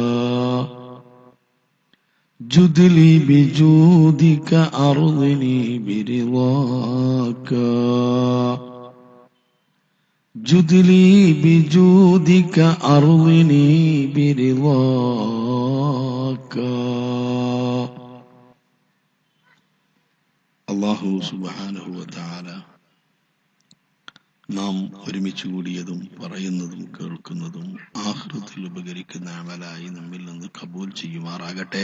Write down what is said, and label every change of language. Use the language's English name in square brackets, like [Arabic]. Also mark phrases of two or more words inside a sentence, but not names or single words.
[Arabic] جد لي بجودك أرضني برضاك. جد لي بجودك أرضني برضاك. الله سبحانه وتعالى [Malayalam] നാം ഒരുമിച്ച് കൂടിയതും പറയുന്നതും കേൾക്കുന്നതും ആഖിറത്തിൽ ഉപകരിക്കുന്ന അമലായി നമ്മിൽ നിന്ന് കബൂൽ ചെയ്യുമാറാകട്ടെ.